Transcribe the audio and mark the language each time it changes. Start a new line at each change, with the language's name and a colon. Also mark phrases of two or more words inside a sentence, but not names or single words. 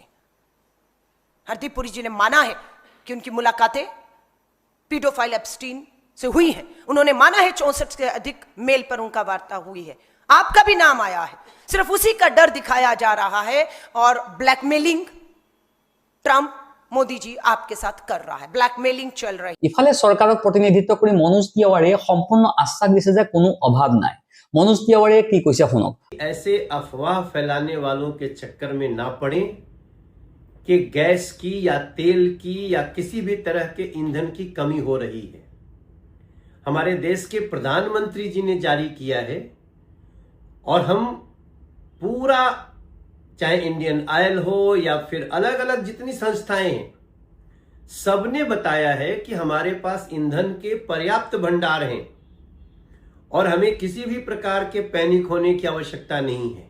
Hindi: हरदीप पुरी जी ने माना है कि उनकी मुलाकातें पीडोफाइल एप्स्टीन से हुई हैं। उन्होंने माना है 64 से अधिक मेल पर उनका वार्ता हुई है। आपका भी नाम आया है। सिर्फ उसी का डर दिखाया जा रहा है और ब्लैकमेलिंग ट्रंप मोदी जी आपके साथ कर रहा है, ब्लैकमेलिंग चल रही है।
Assamese: ইফালে চৰকাৰক প্ৰতিনিধিত্ব কৰি মনোজ তিৱাৰীয়ে সম্পূৰ্ণ আশ্বাস দিছে যে কোনো অভাৱ নাই। মনোজ তিৱাৰীয়ে কি কৈছে শুনক।
Hindi: ऐसे अफवाह फैलाने वालों के चक्कर में ना पड़े कि गैस की या तेल की या किसी भी तरह के ईंधन की कमी हो रही है। हमारे देश के प्रधानमंत्री जी ने जारी किया है और हम पूरा, चाहे इंडियन ऑयल हो या फिर अलग अलग जितनी संस्थाएं हैं, सबने बताया है कि हमारे पास ईंधन के पर्याप्त भंडार हैं और हमें किसी भी प्रकार के पैनिक होने की आवश्यकता नहीं है।